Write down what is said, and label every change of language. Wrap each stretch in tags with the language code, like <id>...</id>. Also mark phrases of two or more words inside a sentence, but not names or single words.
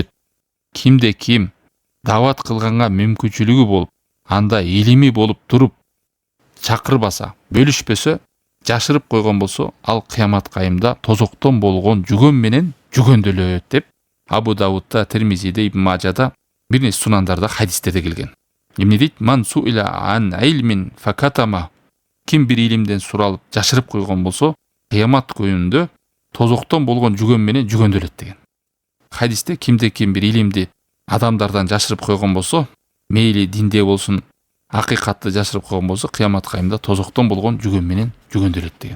<ky>Кимде ким дават кылганга мүмкүнчүлүгү болуп, анда илими болуп туруп чакырбаса, бөлүшпөсө, жашырып койгон болсо, ал кыямат кайымда тозоктон болгон жүгөн менен жүгөндөлөт деп Абу Давудда, Тирмизиде, Ибн Мажада, бир нече сунандарда, хадистерде келген. Эмне дейт?</ky> <ar>"من سئل عن علم فكتمه",</ar> <ky>ким бир илимден суралып жашырып койгон болсо, кыямат күнүндө тозоктон болгон жүгөн менен жүгөндөлөт деген. Хадисте кимде ким бир илимди адамдардан жашырып койгон болсо, мейли динде болсун, акыйкатты жашырып койгон болсо, кыямат кайымда тозоктон болгон жүгөн менен жүгөндөлөт деген.</ky>